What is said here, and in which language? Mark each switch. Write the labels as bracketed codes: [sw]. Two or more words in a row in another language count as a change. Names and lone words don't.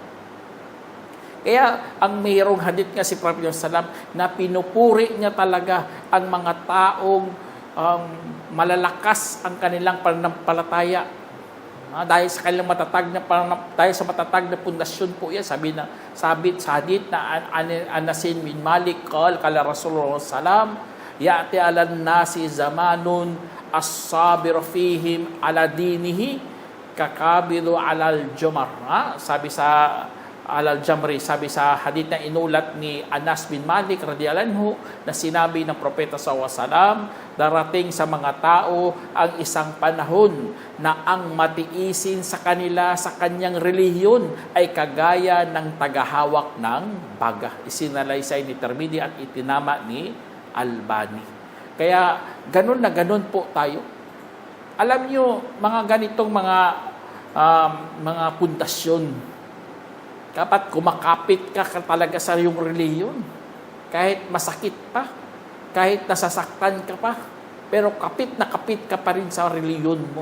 [tl] Kaya ang mayroong hadith nga si Prophet Sallam na pinupuri niya talaga ang mga taong malalakas ang kanilang pananampalataya. Dahil sa kanilang matatag na pundasyon po yan. Sabi sa hadith na [ar] عن أنس بن مالك قال رسول الله سلم يأتي على الناس زمان الصابر فيهم على دينه كالقابض على الجمر. [tl] Sabi sa Al-Jamri, sabi sa hadith na inulat ni Anas bin Malik [ar] رضي الله عنه [tl] na sinabi ng propeta [ar] صلى الله عليه وسلم, [tl] darating sa mga tao ang isang panahon na ang matiisin sa kanila sa kanyang relihiyon ay kagaya ng tagahawak ng baga. Isinalaysay ni Tirmidhi at itinama ni Albani. Kaya ganun na ganun po tayo. Alam nyo, mga ganitong mga pundasyon, kapag kumakapit ka talaga sa iyong reliyon, kahit masakit pa, kahit nasasaktan ka pa, pero kapit ka pa rin sa reliyon mo.